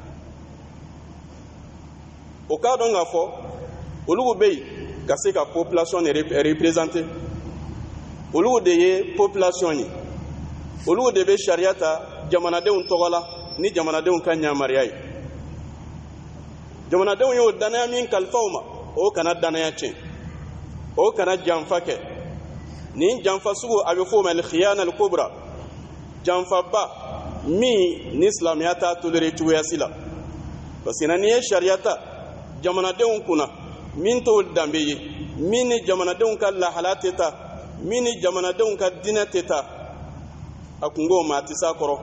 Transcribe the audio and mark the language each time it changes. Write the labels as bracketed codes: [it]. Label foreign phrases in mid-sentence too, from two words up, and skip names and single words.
[bm] o k'a dɔn k'a fɔ olu bɛ yen ka se ka [fr] population représenter [bm] olu de ye population ye olu de bɛ sariya ta jamanadenw tɔgɔ la ni jamanadenw ka ɲamariya ye jamanadenw y'o danaya min kalifa u ma o kana danaya tiɲɛ o kana janfa kɛ nin janfa sugu a bɛ fɔ o ma [ar] الخيانة الكبرى [bm] janfaba min ni silamɛya t'a toléré cogoya si la [fr] parce que [bm] n'i ye sariya ta jamanadenw kunna min t'o danbe ye min ni jamanadenw ka lahala tɛ taa min ni jamanadenw ka diinɛ tɛ taa a kungo ma a tɛ s'a kɔrɔ